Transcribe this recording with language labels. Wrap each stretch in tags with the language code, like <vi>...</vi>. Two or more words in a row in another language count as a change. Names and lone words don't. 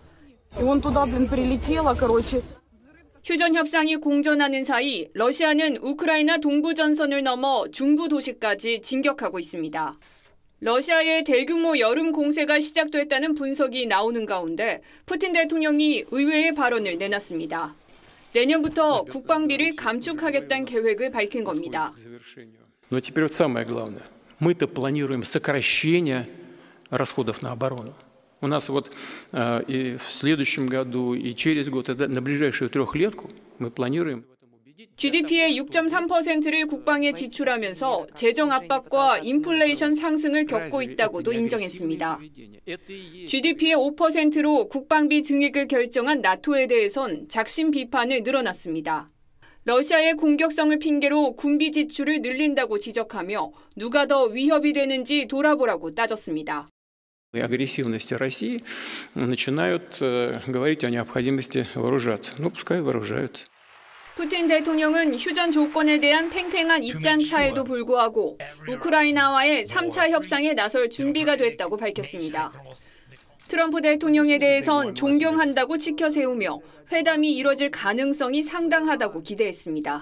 <ko>휴전 협상이 공전하는 사이 러시아는 우크라이나 동부 전선을 넘어 중부 도시까지 진격하고 있습니다. 러시아의 대규모 여름 공세가 시작됐다는 분석이 나오는 가운데 푸틴 대통령이 의외의 발언을 내놨습니다. 내년부터 국방비를 감축하겠다는 계획을 밝힌 겁니다.</ko> <ru>Но теперь вот самое главное. Мы-то планируем сокращение расходов на оборону. У нас вот и в следующем году, и через год, на ближайшую трехлетку мы планируем.</ru> <ko>GDP의 6.3%를 국방에 지출하면서 재정 압박과 인플레이션 상승을 겪고 있다고도 인정했습니다. GDP의 5%로 국방비 증액을 결정한 나토에 대해선 작심 비판을 늘어놨습니다. 러시아의 공격성을 핑계로 군비 지출을 늘린다고 지적하며 누가 더 위협이 되는지 돌아보라고 따졌습니다.</ko> <ru>Агрессивности России начинают говорить о необходимости вооружаться. Ну, пускай вооружаются.</ru> <ko>푸틴 대통령은 휴전 조건에 대한 팽팽한 입장 차에도 불구하고 우크라이나와의 3차 협상에 나설 준비가 됐다고 밝혔습니다. 트럼프 대통령에 대해선 존경한다고 치켜세우며 회담이 이뤄질 가능성이 상당하다고 기대했습니다.</ko>